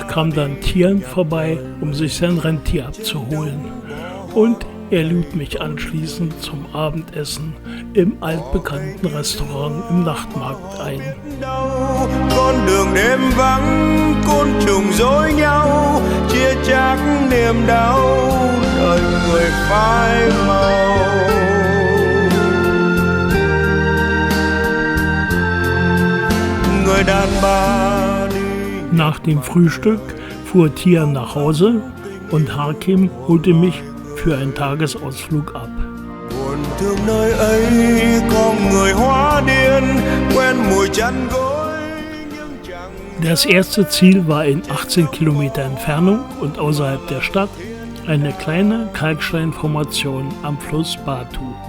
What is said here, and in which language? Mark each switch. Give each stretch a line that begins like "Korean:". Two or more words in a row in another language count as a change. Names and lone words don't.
German: kam dann Tian vorbei, um sich sein Rentier abzuholen. Und er lud mich anschließend zum Abendessen im altbekannten Restaurant im Nachtmarkt ein.
Vietnamese: Con đường đêm vắng, côn trùng dối nhau, chia chác niềm đau, đời người phai màu. Người đàn bà.
German: Nach dem Frühstück fuhr Tian nach Hause und Hakim holte mich für einen Tagesausflug ab. Das erste Ziel war in 18 Kilometer Entfernung und außerhalb der Stadt eine kleine Kalksteinformation am Fluss Batu.